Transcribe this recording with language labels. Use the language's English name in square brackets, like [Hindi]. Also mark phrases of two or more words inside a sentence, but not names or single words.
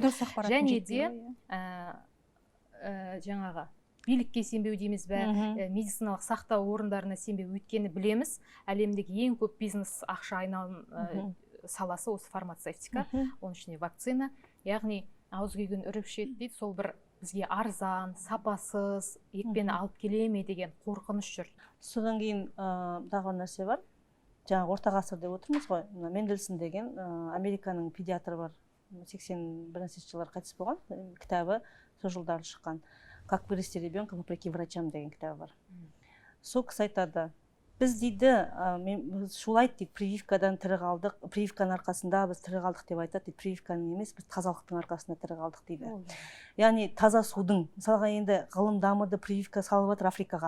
[Kazakh] Және де жаңағы билікке сенбеу дейміз бе, медициналық сақтау орындарына сенбеу, өйткені білеміз, әлемдегі ең көп бизнес ақша айналым саласы осы фармацевтика, оның ішінде вакцина, яғни ауыз күйген үріп ішеді дейді, сол бір бізге арзан, сапасыз екпені алып келе ме деген қорқыныш жүр. Содан кейін тағы бір нәрсе бар. Жаңа орта ғасыр деп отырмыз ғой. Мендельсон деген Американың педиатры бар. 81 жылдар қайтыс болған, кітабы сол жылдары шыққан. [Russian] Как вырасти ребенка вопреки врачам [Kazakh] деген кітабы бар. Сол кісі айтады, біз дейді, шулайды дейді, прививкадан тірі қалдық, прививканың арқасында біз тірі қалдық деп айтады, прививканың емес, біз тазалықтың арқасында тірі қалдық дейді. Яғни таза судың, мысалға енді ғылым дамыды, прививка салып жатыр Африкаға.